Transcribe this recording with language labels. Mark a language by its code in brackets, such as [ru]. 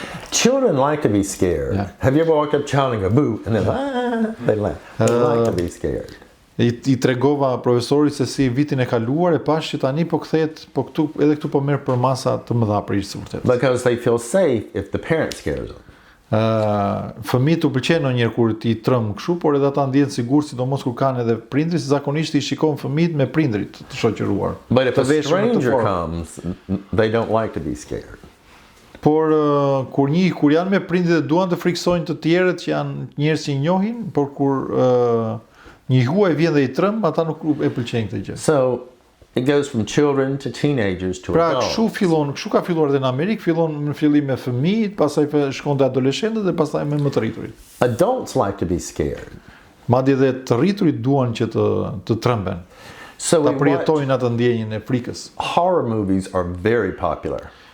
[en] Children like to be scared. Yeah. Have you ever walked up to a child and go boo, and they laugh. They like to be scared. [sq] I tregova profesorit se si vitin e kaluar e pash që tani po kthehet, po këtu edhe këtu po merr për masa të mëdha për ish vërtet. [en] Because they feel safe if the parent scares them. [sq] Fëmijët u pëlqen ndonjëherë kur ti trëm kështu, por edhe ata ndjehen sigurt, sidomos kur kanë edhe prindrit, zakonisht I shikon fëmijët me prindrit të shoqëruar. [en] But if a stranger comes, they don't like to be scared. [sq] Por kur janë me prindrit dhe duan të friksojnë të tjerët që janë njerëz që I njohin, por kur një huaj vjen dhe I trëm, ata nuk e pëlqejnë këtë gjë. [en] So it goes from children to teenagers to adults. [sq] Kështu ka filluar edhe në Amerikë, fillon në fillim me fëmijët, pastaj shkon te adoleshentët dhe pastaj me më të rriturit. [en] Adults like to be scared. [sq] Madje edhe të rriturit duan që të tremben. [en] So [sq] ta përjetojnë atë ndjenjën e frikës. [en] Horror movies are very popular.